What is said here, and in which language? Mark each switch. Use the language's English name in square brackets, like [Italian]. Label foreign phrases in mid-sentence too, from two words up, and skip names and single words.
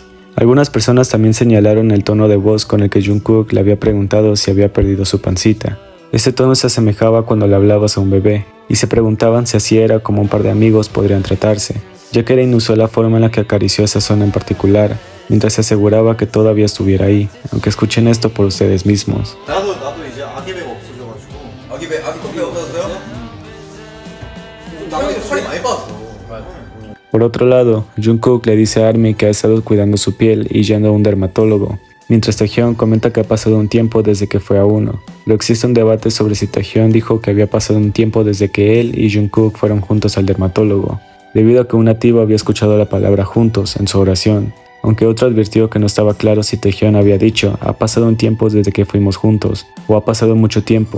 [Spanish] Algunas personas también señalaron el tono de voz con el que Jungkook le había preguntado si había perdido su pancita. Este tono se asemejaba cuando le hablabas a un bebé, y se preguntaban si así era como un par de amigos podrían tratarse, ya que era inusual la forma en la que acarició esa zona en particular, mientras se aseguraba que todavía estuviera ahí, aunque escuchen esto por ustedes mismos. [Korean] 나도 이제 아기 배가 없어져가지고 아기 없어졌어요? 나도 살이 많이 빠졌어. [Spanish] Por otro lado, Jungkook le dice a ARMY que ha estado cuidando su piel y yendo a un dermatólogo, mientras Taehyun comenta que ha pasado un tiempo desde que fue a uno. Pero existe un debate sobre si Taehyun dijo que había pasado un tiempo desde que él y Jungkook fueron juntos al dermatólogo, debido a que un nativo había escuchado la palabra juntos en su oración, aunque otro advirtió que no estaba claro si Taehyun había dicho ha pasado un tiempo desde que fuimos juntos o ha pasado mucho tiempo.